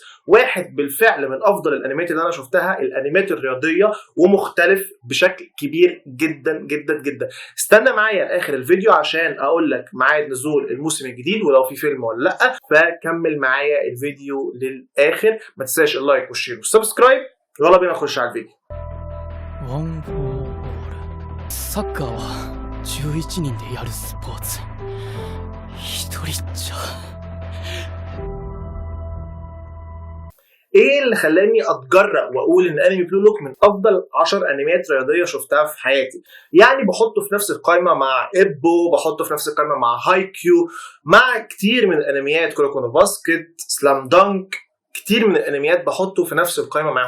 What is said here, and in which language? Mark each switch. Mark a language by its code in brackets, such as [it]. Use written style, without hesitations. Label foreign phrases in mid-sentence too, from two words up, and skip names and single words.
[ar] واحد بالفعل من افضل الانميات اللي انا شفتها، الانميات الرياضيه، ومختلف بشكل كبير جدا جدا جدا. استنى معايا اخر الفيديو عشان اقول لك ميعاد نزول الموسم الجديد ولو في فيلم ولا لا، فكمل معايا الفيديو للاخر. ما تنساش اللايك والشير والسبسكرايب. يلا بينا نخش على الفيديو. [ja] サッカーは11人でやるスポーツ。一人じゃ。 [ar] ايه اللي خلاني اتجرأ واقول ان انمي بلو لوك من افضل 10 انميات رياضيه شفتها في حياتي؟ يعني بحطه في نفس القائمه مع ايبو، بحطه في نفس القائمه مع هاي كيو، مع كتير من الانميات، كوروكونو باسكت، سلام دانك، كتير من الانميات بحطه في نفس القائمه معاهم.